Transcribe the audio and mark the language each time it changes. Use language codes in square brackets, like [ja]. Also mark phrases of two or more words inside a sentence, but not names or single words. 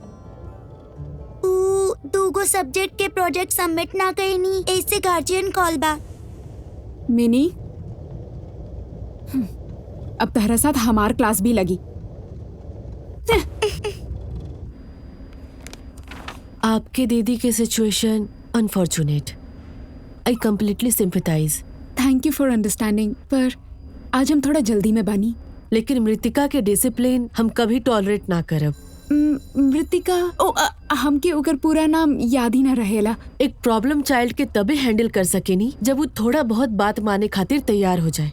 [bho] दूगो सब्जेक्ट के प्रोजेक्ट सबमिट ना करनी, ऐसे [en] guardian call [bho] बा। मिनी, अब तहरा साथ हमार क्लास भी लगी। आपके दीदी के [en] situation unfortunate. I completely sympathise. Thank you for understanding, [bho] पर आज हम थोड़ा जल्दी में बानी। लेकिन मृतिका के डिसिप्लिन हम कभी टॉलरेट ना करब। मृतिका, हमके ओकर पूरा नाम याद ही ना रहेला। एक [en] problem child [bho] के तबे हैंडल कर सकेनी जब वो थोड़ा बहुत बात माने खातिर तैयार हो जाए।